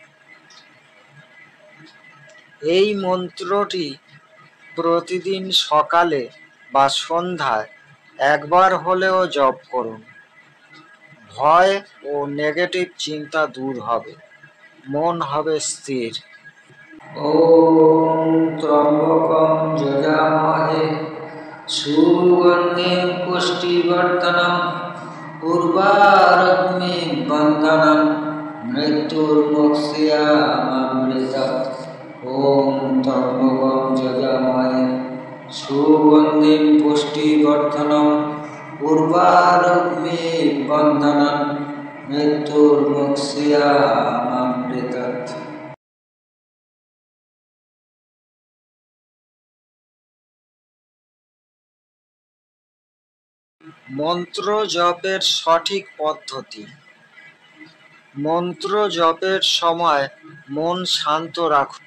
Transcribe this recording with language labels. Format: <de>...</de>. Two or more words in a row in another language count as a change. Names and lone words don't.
<bn>এই মন্ত্রটি প্রতিদিন সকালে বা সন্ধ্যায় একবার হলেও জপ করুন। ভয় ও নেগেটিভ চিন্তা দূর হবে, মন হবে স্থির।</bn> <sa>ওম ত্র্যম্বকম যজামহে সুগন্ধিম পুষ্টিবর্ধনম উর্বারুকমি বন্ধনম মৃত্যুর্মুক্ষামৃতাৎ। ওম ত্র্যম্বকম যজামহে সুগন্ধিম পুষ্টিবর্ধনম উর্বারুকমি বন্ধনম মৃত্যুর্মুক্ষামৃতাৎ।</sa> <bn>মন্ত্র জপের সঠিক পদ্ধতি। মন্ত্র জপের সময় মন শান্ত রাখুন।</bn>